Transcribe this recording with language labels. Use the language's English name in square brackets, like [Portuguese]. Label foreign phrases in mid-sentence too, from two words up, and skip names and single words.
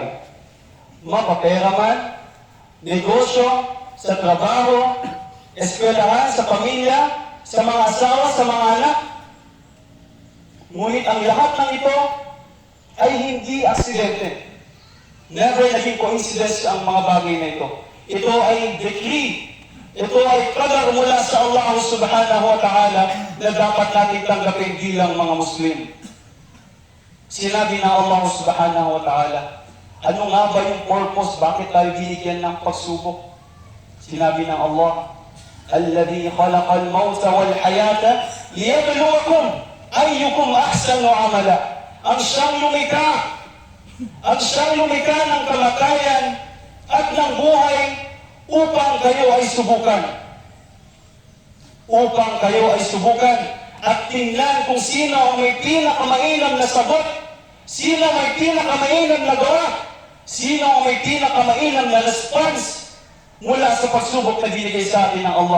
[Filipino] Mapapera man, negosyo, sa trabaho, eskwelahan, sa pamilya, sa mga asawa, sa mga anak. Ngunit ang lahat ng ito ay hindi aksidente. Never naging coincidence ang mga bagay na ito. Ito ay decree. Ito ay qadar mula sa Allah [Arabic] سبحانه وتعالى [Filipino] na dapat natin tanggapin bilang mga Muslim. Sinabi ng Allah [Arabic] سبحانه وتعالى, [Filipino] ano nga ba yung purpose? Bakit tayo binigyan ng pagsubok? Sinabi ng [Arabic] Allah, الذي خلق الموت والحياة ليبلوكم أيكم أحسن عملا. [Filipino] ang siyang lumikha ng kamatayan at ng buhay upang kayo ay subukan. Upang kayo ay subukan at tingnan kung sino ang may pinakamainam na sagot, sino may pinakamainam na gawa, sino ang may pinakamainam na response mula sa pagsubok na binigay sa atin ng Allah.